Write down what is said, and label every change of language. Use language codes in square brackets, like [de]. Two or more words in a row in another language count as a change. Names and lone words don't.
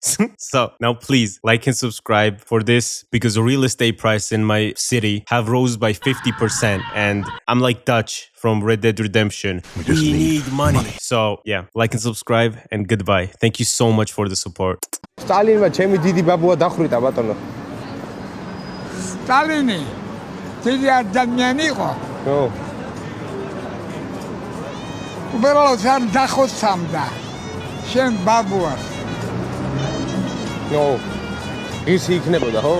[en] So, now please like and subscribe for this because the real estate price in my city have rose by 50% and I'm like Dutch from Red Dead Redemption. We need money. So, yeah, like and subscribe and goodbye. Thank you so much for the support. [ka] Stalinმა ჩემი დიდი ბაბუა დახვრიტა ბატონო. Stalini დიდი ადამიანი იყო. ხო. უბრალოდ არ დახოცამდა შენ ბაბუას. ნო. ისი იქნებოდა, ხო?